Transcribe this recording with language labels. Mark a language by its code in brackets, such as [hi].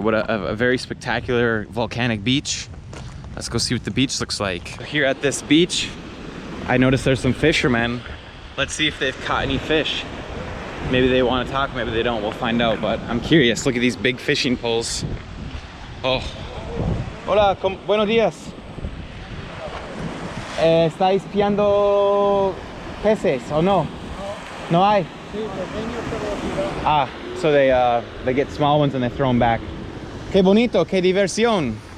[en] What a very spectacular volcanic beach. Let's go see what the beach looks like. Here at this beach, I noticed there's some fishermen. Let's see if they've caught any fish. Maybe they want to talk, maybe they don't. We'll find out, but I'm curious. Look at these big fishing poles. [es] Oh. Hola, buenos días. ¿Estáis pillando peces o no? No hay? [en] Ah, so they get small ones and they throw them back. [es] Qué bonito, qué diversión.